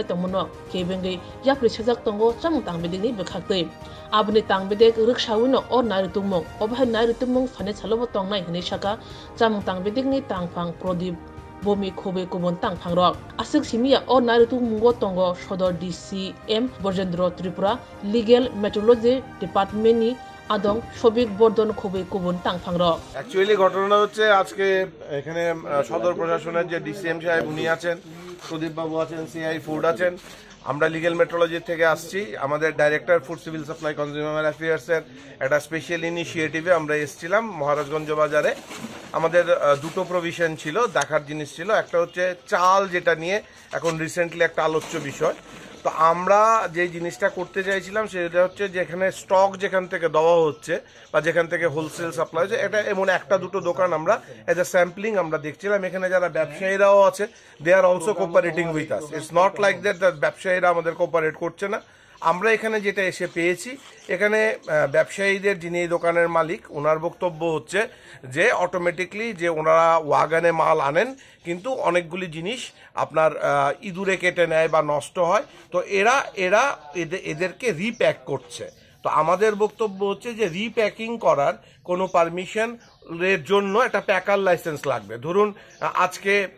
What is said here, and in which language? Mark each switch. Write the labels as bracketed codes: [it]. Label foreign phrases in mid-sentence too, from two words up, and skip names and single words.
[trp] tongmono kebengai yapri sajak tongo chamung tangbedekni bokhaktei abni tangbedek rikshawino or nairutumung obhai nairutumung phane chalobo tongnai hne saka chamung tangbedekni tangphang Prodip Bomi Khobe Kubon Tangphangrok Asik Simia or Nairutuk Mungo Tongo Shodor DCM Borjendro Tripura Legal Metrology Department ni Adong Shobik Bordon Khobe Kubon Tangphangrok [bn] Actually ঘটনা হচ্ছে আজকে এখানে সদর প্রশাসনের যে ডিসিএম সাহেব উনি আছেন প্রদীপ বাবু আছেন সিআই ফুড আছেন আমরা লিগ্যাল মেট্রোলজি থেকে আসছি আমাদের ডাইরেক্টর ফুড সিভিল সাপ্লাই কনজিউমার অ্যাফেয়ার্স এর একটা [en] special initiative [bn] আমরা এসেছিলাম মহারাজগঞ্জ বাজারে আমাদের দুটো প্রভিশন ছিল দেখার জিনিস ছিল একটা হচ্ছে চাল যেটা নিয়ে এখন রিসেন্টলি একটা আলোচ্য বিষয় তো আমরা যে জিনিসটা করতে চাইছিলাম সেটা হচ্ছে যে এখানে স্টক যেখান থেকে দেওয়া হচ্ছে বা যেখান থেকে হোলসেল সাপ্লাই হচ্ছে এটা এমন একটা দুটো দোকান আমরা [en] as a sampling [bn] আমরা দেখছিলাম এখানে যারা ব্যবসায়ীরাও আছে [en] they are also cooperating with us it's not like that [bn] ব্যবসায়ীরা আমাদের কোঅপারেট করছে না আমরা এখানে যেটা এসে পেয়েছি এখানে ব্যবসায়ীদের যিনি দোকানের মালিক ওনার বক্তব্য হচ্ছে যে অটোমেটিকলি যে ওনারা ওয়াগানে মাল আনেন কিন্তু অনেকগুলি জিনিস আপনার ইঁদুরে কেটে নেয় বা নষ্ট হয় তো এরা এদেরকে রিপ্যাক করছে তো আমাদের বক্তব্য হচ্ছে যে রিপ্যাকিং করার কোনো পারমিশন এর জন্য একটা [en] packer licence [bn] লাগবে ধরুন আজকে